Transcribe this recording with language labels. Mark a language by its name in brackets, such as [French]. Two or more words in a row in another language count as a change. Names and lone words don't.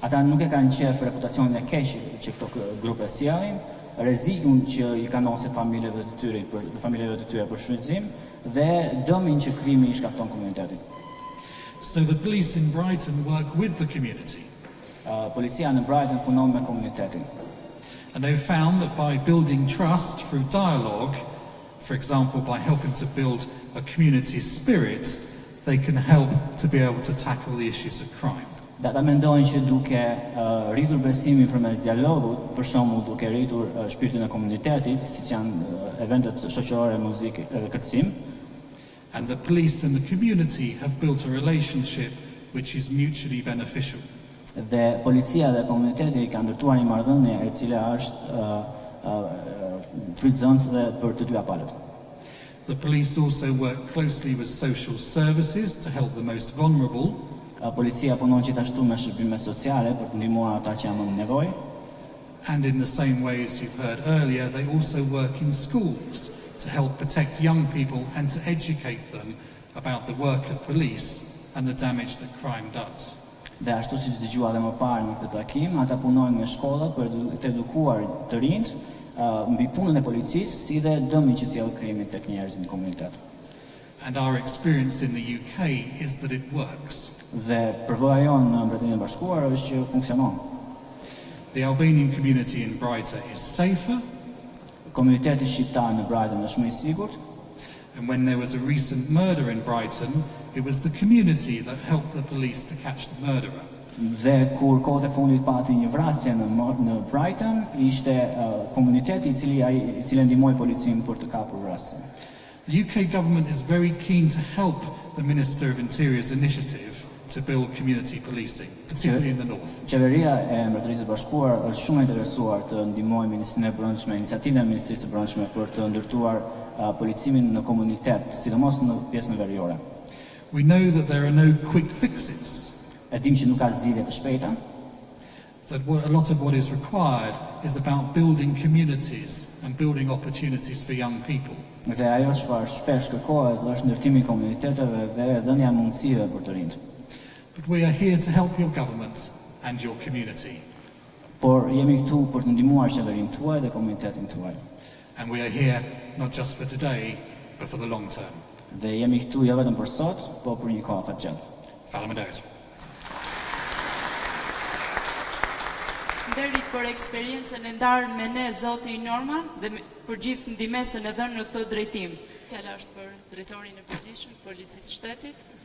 [Albanian] Ata nuk e kanë qef reputacionin e keq që këto grupe sjellin, rrezikun që I kanosin familjeve të tyre për shfrytëzim dhe dëmin që krimi I shkakton komunitetin. [English] So the police in Brighton work with the community. [Albanian] Policia në Brighton punon me komunitetin. [English] And they've found that by building trust through dialogue, for example by helping to build a community spirit, they can help to be able to tackle the issues of crime. [Albanian] Dhe ata mendojnë që duke rritur besimin përmes dialogut, për shembull duke rritur shpirtin e komunitetit, siç janë eventet shoqërore, muzikë dhe kërcim. [English] And the police and the community have built a relationship which is mutually beneficial. [Albanian] Dhe policia dhe komuniteti kanë ndërtuar një marrëdhënie e cila është frytëzënëse për të dyja palët. [English] The police also work closely with social services to help the most vulnerable. [Albanian] Policia punon gjithashtu me shërbime sociale për të ndihmuar ata që janë më në nevojë. [English] And in the same way as you've heard earlier, they also work in schools to help protect young people and to educate them about the work of police and the damage that crime does. [Albanian] Dhe ashtu siç dëgjua edhe më parë në këtë takim, ata punojnë me shkolla për të edukuar të rinjt mbi punën e policisë si dhe dëmin që sjell krimi tek njerëzit në komunitet. [English] And our experience in the UK is that it works. [Albanian] Dhe përvoja jonë në Mbretërinë e Bashkuar është që funksionon. [English] The Albanian community in Brighton is safer. [Albanian] Komuniteti shqiptar në Brighton është më I sigurt. [English] And when there was a recent murder in Brighton, it was the community that helped the police to catch the murderer. [Albanian] Dhe kur kohët e fundit pati një vrasje në Brighton, ishte komuniteti I cili ndihmoi policinë për të kapur vrasjen. [English] The UK government is very keen to help the Minister of Interior's initiative to build community policing, particularly in the north. [Albanian] Qeveria e Mbretërisë së Bashkuar është shumë e interesuar të ndihmojë Ministrinë e Brendshme, iniciativën e Ministrisë së Brendshme për të ndërtuar policimin në komunitet, sidomos në pjesën veriore. [English] We know that there are no quick fixes. [Albanian] E dim që nuk ka zgjidhje të shpejta. [English] That a lot of what is required is about building communities and building opportunities for young people. [Albanian] Dhe ajo çfarë shpesh kërkohet është ndërtimi I komuniteteve dhe dhënia mundësive për të rinjt. [English] But we are here to help your government and your community. [Albanian] Por jemi këtu për të ndihmuar qeverinë tuaj dhe komunitetin tuaj. [English] And we are here not just for today, but for the long term. [Albanian] Dhe jemi këtu jo vetëm për sot, po për një kohë fatgjat. Faleminderit. Nderit për eksperiencën e ndarë me ne Zoti Norman dhe për gjithë ndihmesën e dhënë në këtë drejtim. Fjala është për drejtorin e përgjithshëm të Policisë Shtetit.